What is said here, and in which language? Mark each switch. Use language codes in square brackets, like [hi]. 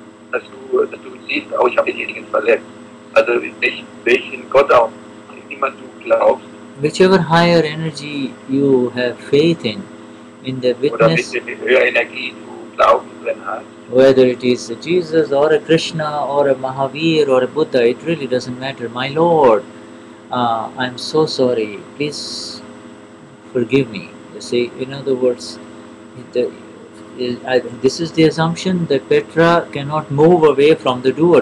[de] dass du siehst, oh, ich habe denjenigen verletzt. Also welchen Gott auch immer du glaubst. [en] Whichever higher energy you have faith in the witness, [de] oder welche höhere Energie du Glauben drin hast. [en] Whether it is Jesus or a Krishna or a Mahavir or a Buddha, it really doesn't matter. My Lord, I'm so sorry. Please forgive me. You see, in other words, this is the assumption that Petra cannot move away from the doer.